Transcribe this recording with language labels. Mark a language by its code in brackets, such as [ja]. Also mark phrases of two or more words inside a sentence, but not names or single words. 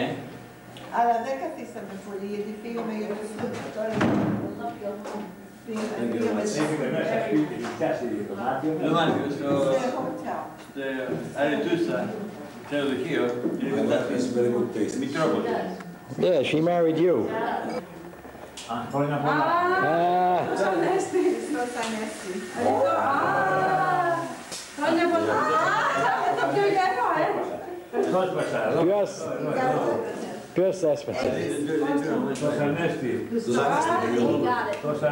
[el] Αλλά δεν καθίσαμε πολύ, γιατί φύγαμε για το σπίτι τώρα. Δωμάτιο, στο Αρετούσα, ξενοδοχείο, Μητρόπολη. [en] Yeah, she married you. [el] Χρόνια πολλά. Στο Ανέστη. Χρόνια πολλά. Το πιο γερό, Ποιος έσπασε. Το Ανέστη. Το